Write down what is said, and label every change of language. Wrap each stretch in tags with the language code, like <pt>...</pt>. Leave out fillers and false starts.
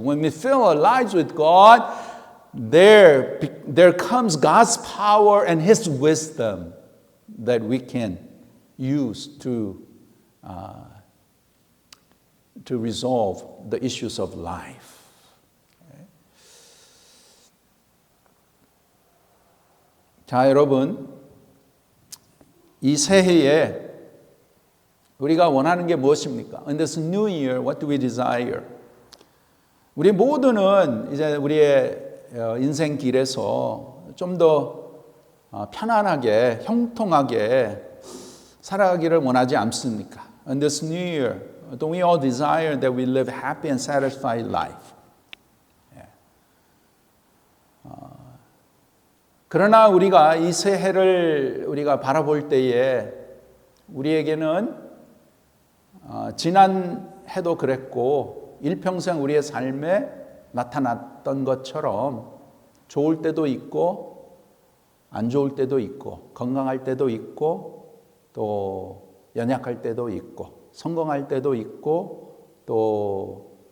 <en>When we fill our lives with God, there comes God's power and His wisdom that we can use to resolve the issues of life.</en> <ko>자, 여러분, 이 새해에 우리가 원하는 게 무엇입니까?</ko> <en>In this new year, what do we desire?</en> <ko>우리 모두는 이제 우리의 인생 길에서 좀 더 편안하게, 형통하게 살아가기를 원하지 않습니까?</ko> <en>In this new year, don't we all desire that we live happy and satisfied life?</en> <ko>그러나 우리가 이 새해를 우리가 바라볼 때에 우리에게는 지난 해도 그랬고 일평생 우리의 삶에 나타났던 것처럼 좋을 때도 있고 안 좋을 때도 있고 건강할 때도 있고 또 연약할 때도 있고 성공할 때도 있고 또</ko>